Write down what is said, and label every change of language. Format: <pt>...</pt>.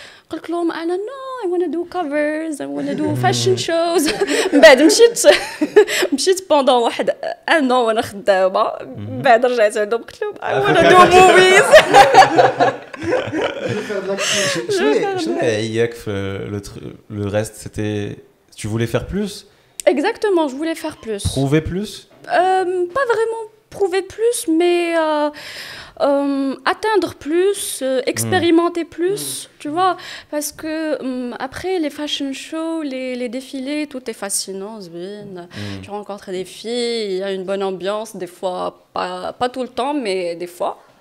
<ar>قلت لهم انا</ar> <en>no, I want to do covers, I want to do fashion shows.</en> <ar>بعد مشيت</ar> <fr>pendant</fr> <ar>واحد</ar> <fr>un an</fr> <ar>وانا خدامه, بعد رجعت عندهم قلت لهم</ar> <en>I want to do movies.</en> <fr>Le reste c'était tu voulais faire plus? Exactement, je voulais faire plus. Prouver plus? Pas vraiment prouver plus, mais atteindre plus, expérimenter plus, tu vois, parce que après les fashion shows, les défilés, tout est fascinant, tu rencontres des filles, il y a une bonne ambiance, des fois, pas tout le temps, mais des fois.</fr>